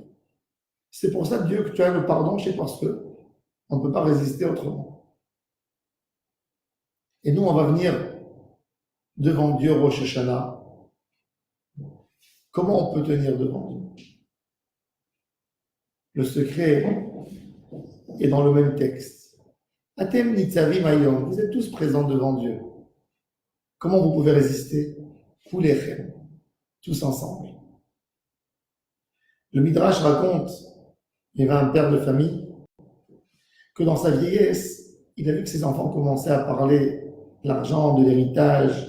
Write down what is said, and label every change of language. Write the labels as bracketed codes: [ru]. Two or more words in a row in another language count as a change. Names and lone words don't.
[fr] C'est pour ça, Dieu, que tu as le pardon, c'est parce que on ne peut pas résister autrement. Et nous, on va venir devant Dieu Rosh Hashanah. Comment on peut tenir devant Dieu? Le secret est dans le même texte. [he] אתם נצבים היום, [fr] vous êtes tous présents devant Dieu. Comment vous pouvez résister? Kulechem, tous ensemble. Le Midrash raconte, il y avait un père de famille, que dans sa vieillesse, il a vu que ses enfants commençaient à parler de l'argent, de l'héritage.